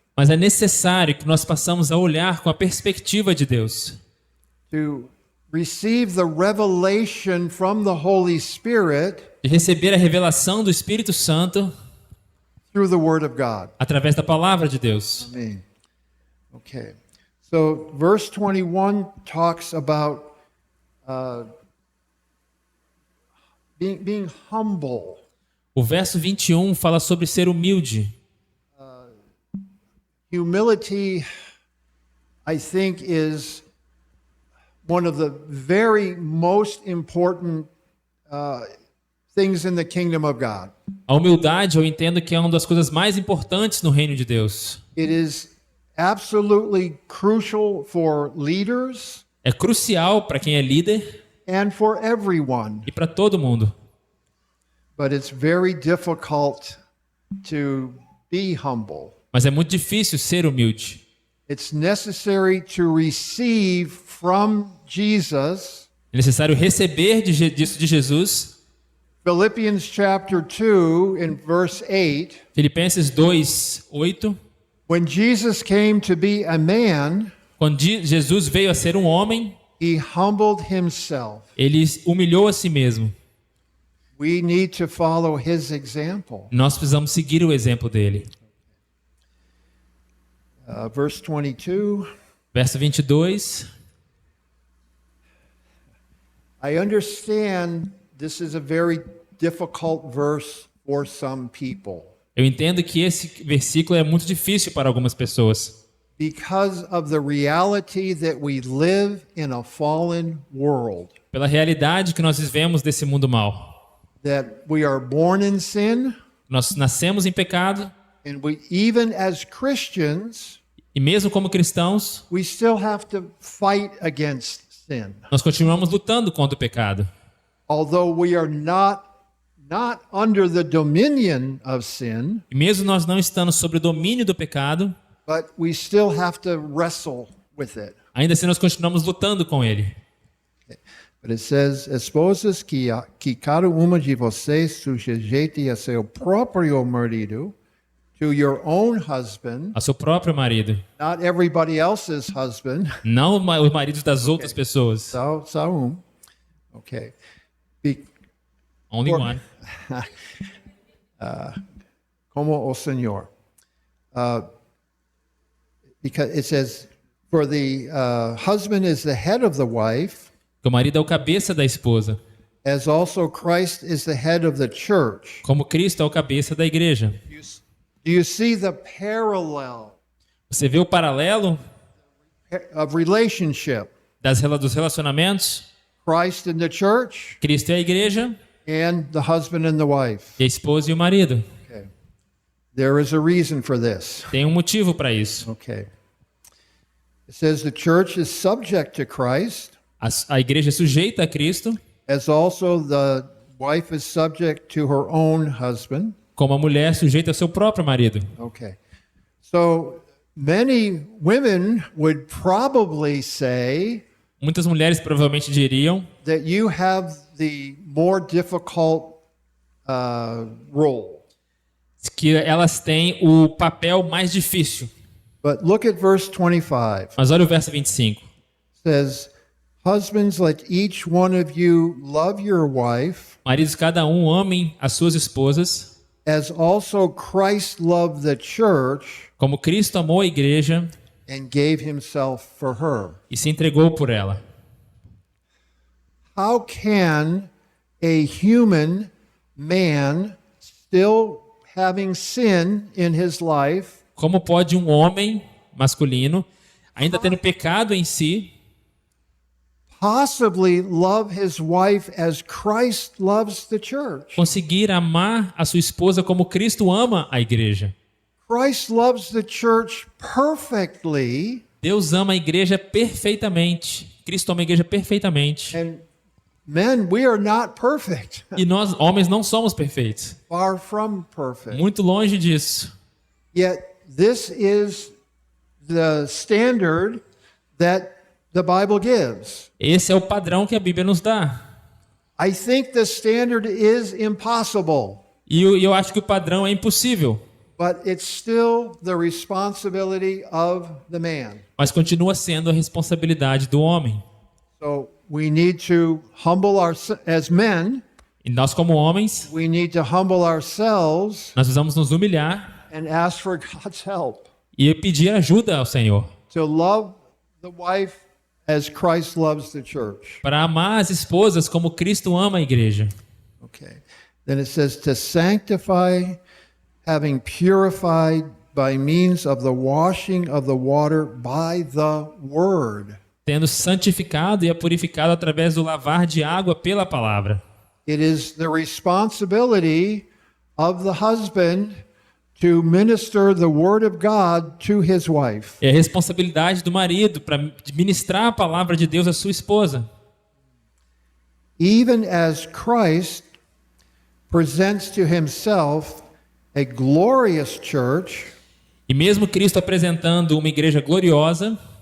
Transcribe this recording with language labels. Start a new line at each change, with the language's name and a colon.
Portuguese: Mas é necessário que nós passamos a olhar com a perspectiva de Deus.
English: to receive the revelation from the Holy Spirit
Portuguese: De receber a revelação do Espírito Santo
English: through the Word of God.
Portuguese: através da palavra de Deus.
English: Amen. Okay. So verse 21 talks about being humble.
Portuguese: O verso 21 fala sobre ser humilde.
English: Humility, I think, is one of the very most important things in the kingdom of God.
Portuguese: A humildade, eu entendo que é uma das coisas mais importantes no reino de Deus.
English: It is absolutely crucial for leaders
Portuguese: É crucial para quem é líder
English: and for everyone,
Portuguese: e para todo mundo.
English: but it's very difficult to be humble.
Portuguese: Mas é muito difícil ser humilde.
English: It's necessary to receive from Jesus.
Portuguese: É necessário receber disso de Jesus.
English: Philippians chapter 2 in verse 8.
Portuguese: Filipenses 2, 8.
English: When Jesus came to be a man,
Portuguese: Quando Jesus veio a ser um homem,
English: he humbled himself.
Portuguese: ele humilhou a si mesmo.
English: We need to follow his example.
Portuguese: Nós precisamos seguir o exemplo dele.
English: Verse 22.
Portuguese: Verso 22.
English: I understand this is a very difficult verse for some people
Portuguese: Eu entendo que esse versículo é muito difícil para algumas pessoas.
English: because of the reality that we live in a fallen world,
Portuguese: Pela realidade que nós vivemos desse mundo mal.
English: that we are born in sin,
Portuguese: Nós nascemos em pecado
English: and we, even as Christians,
Portuguese: e mesmo como cristãos,
English: we still have to fight against sin.
Portuguese: nós continuamos lutando contra o pecado.
English: Although we are not under the dominion of sin,
Portuguese: E mesmo nós não estando sob o domínio do pecado, but we still have to wrestle with it. ainda assim nós continuamos lutando com ele.
English: But it says,
Portuguese: esposas, que cada uma de vocês sujeite a seu próprio marido,
English: to your own husband,
Portuguese: A seu próprio marido.
English: not everybody else's husband,
Portuguese: Não os maridos das outras pessoas. só Okay.
English: Only one.
Portuguese: Como o Senhor.
English: Because it says, for the husband is the head of the wife,
Portuguese: Porque o marido é o cabeça da esposa.
English: as also Christ is the head of the church.
Portuguese: Como Cristo é o cabeça da igreja.
English: Do you see the parallel
Portuguese: Você vê o paralelo
English: of relationship?
Portuguese: dos relacionamentos?
English: Christ and the church
Portuguese: Cristo e a igreja,
English: and the husband and the wife.
Portuguese: e a esposa e o marido.
English: Okay. There is a reason for this.
Portuguese: Tem um motivo para isso.
English: Okay. It says the church is subject to Christ,
Portuguese: A igreja é sujeita a Cristo,
English: as also the wife is subject to her own husband.
Portuguese: como a mulher sujeita ao seu próprio marido.
English: Okay. So many women would probably say
Portuguese: Muitas mulheres provavelmente diriam
English: that you have the more difficult role.
Portuguese: que elas têm o papel mais difícil.
English: But look at verse 25.
Portuguese: Mas olha o verso 25.
English: It says, husbands, let each one of you love your wife,
Portuguese: Maridos, cada um amem as suas esposas,
English: as also Christ loved the church
Portuguese: como Cristo amou a igreja
English: and gave himself for her.
Portuguese: e se entregou por ela.
English: How can a human man still having sin in his life
Portuguese: Como pode um homem masculino, ainda tendo pecado em si,
English: possibly love his wife as Christ loves the church?
Portuguese: conseguir amar a sua esposa como Cristo ama a igreja?
English: Christ loves the church perfectly,
Portuguese: Deus ama a igreja perfeitamente. Cristo ama a igreja perfeitamente.
English: and men, we are not perfect.
Portuguese: E nós, homens, não somos perfeitos.
English: Far from perfect.
Portuguese: Muito longe disso.
English: Yet this is the standard that the Bible gives.
Portuguese: Esse é o padrão que a Bíblia nos dá.
English: I think the standard is impossible,
Portuguese: E eu acho que o padrão é impossível.
English: but it's still the responsibility of the man.
Portuguese: Mas continua sendo a responsabilidade do homem.
English: So we need to humble as men,
Portuguese: E nós, como homens,
English: we need to humble ourselves
Portuguese: nós precisamos nos humilhar
English: and ask for God's help
Portuguese: e pedir ajuda ao Senhor
English: to love the wife as Christ loves the church.
Portuguese: para amar as esposas como Cristo ama a igreja.
English: Okay. Then it says to sanctify, having purified by means of the washing of the water by the word.
Portuguese: Tendo santificado e a purificado através do lavar de água pela palavra.
English: It is the responsibility of the husband to minister the word of God to his wife.
Portuguese: É a responsabilidade do marido para ministrar a palavra de Deus à sua esposa.
English: Even as Christ presents to himself a glorious church
Portuguese: E mesmo Cristo apresentando uma igreja gloriosa,